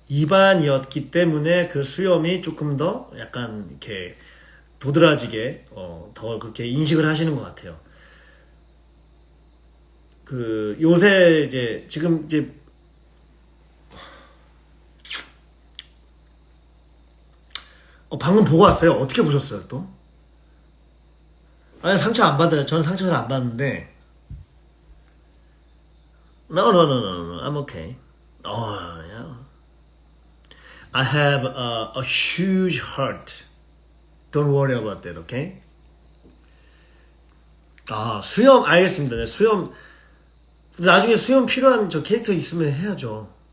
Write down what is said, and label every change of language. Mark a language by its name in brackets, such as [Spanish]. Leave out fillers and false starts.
[Korean] 2반이었기 때문에 그 수염이 조금 더 약간 이렇게 도드라지게, 더 그렇게 인식을 하시는 것 같아요. 요새 이제, 지금 이제, 방금 보고 왔어요. 어떻게 보셨어요, 또? 아니, 상처 안 받아요. 저는 상처 잘 안 받는데, [English] no, no, no, no, no, I'm okay. Yeah. I have a huge heart. Don't worry about that, okay? [Korean] 수염, 알겠습니다. 네, 수염, 나중에 수염 필요한 저 캐릭터 있으면 해야죠.